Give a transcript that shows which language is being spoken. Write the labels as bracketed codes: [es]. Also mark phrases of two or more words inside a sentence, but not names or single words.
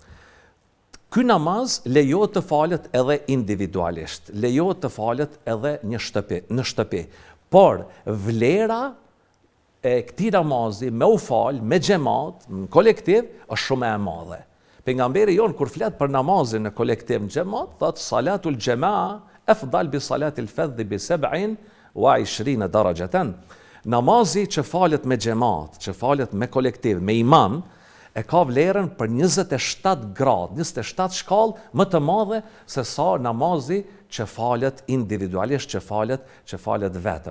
[sq] Ky namaz lejohet të falet edhe individualisht, lejohet të falet edhe në shtëpi. Por vlera e këtij namazi me u fal me xhamat, në kolektiv, është shumë e madhe. Pejgamberi jon kur flet për namazin në kolektiv në xhamat, thot [ar] صلاة الجماعة أفضل ب صلاة الفذ ب 27 درجة. [sq] Namazi që falet me xhamat, që falet me kolektiv, me imam, e ka vlerën për 27 gradë, 27 shkallë më të madhe se sa namazi që falet individualisht, që falet vetëm.